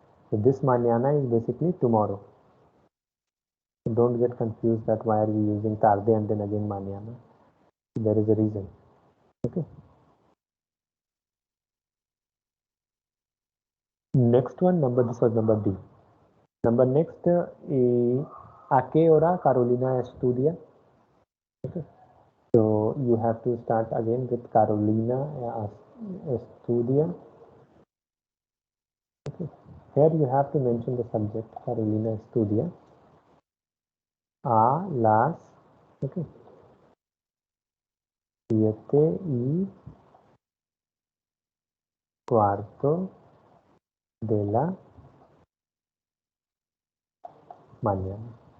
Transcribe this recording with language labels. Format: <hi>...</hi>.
<en>So this mañana is basically tomorrow. So don't get confused that why are we using tarde and then again mañana. There is a reason. Okay. Next one, this was number D. Number next,</en> <es>¿a qué hora Carolina estudia?</es> <en>Okay. So you have to start again with</en> <es>Carolina estudia.</es> <en>Okay. Here you have to mention the subject</en> <es>Carolina estudia. A las, okay, 7:15 de la mañana.</es>